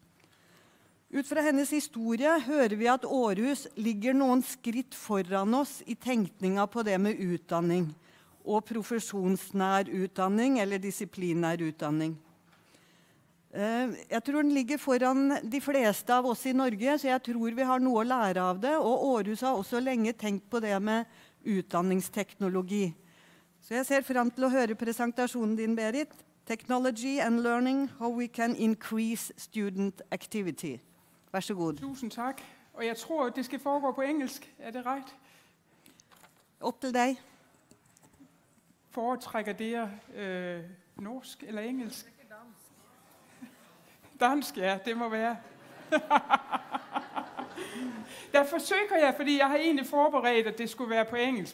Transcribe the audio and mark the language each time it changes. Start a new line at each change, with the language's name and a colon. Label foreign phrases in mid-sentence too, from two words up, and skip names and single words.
Norwegian: Ut fra hennes historie hører vi at Aarhus ligger noen skritt foran oss i tenkninga på det med utdanning, og profesjonsnær utdanning eller disiplinær utdanning. Jeg tror den ligger foran de fleste av oss i Norge, så jeg tror vi har noe å lære av det, og Aarhus har også lenge tenkt på det med utdanningsteknologi. Så jeg ser frem til å høre presentasjonen din, Berit.
English: Technology and learning, how we can increase student activity.
Norwegian: Vær så god.
Danish: Tusind tak. Og jeg tror, det skal foregå på engelsk. Er det right? Op til dig. Foretrækker det norsk eller engelsk? Dansk, ja, det må være. Der forsøger jeg, fordi jeg har egentlig forberedt, at det skulle være på engelsk.